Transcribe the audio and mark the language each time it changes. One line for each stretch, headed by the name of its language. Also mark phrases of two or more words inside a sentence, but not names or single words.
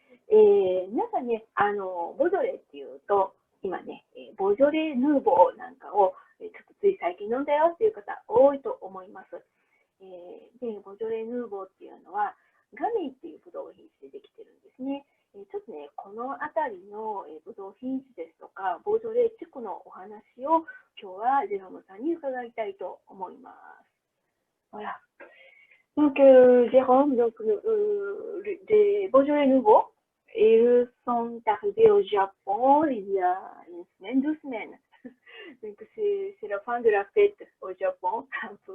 Japanese: 皆さんね、ボジョレーっていうと、今ね、ボジョレ・ヌーボーなんかを、ちょっとつい最近飲んだよっていう方多いと思います。で、ボジョレ・ヌーボーっていうのは、ガメイっていうブドウ品種でできてるんですね。ちょっとね、この辺りのブドウ品種ですとか、ボジョレ地区のお話を今日はジェロムさんに伺いたいと思います。Voilà.
French: Donc, Jérôme, donc, des Beaujolais nouveaux, ils sont arrivés au Japon il y a une semaine, 2 semaines. Donc, c'est la fin de la fête au Japon, un peu.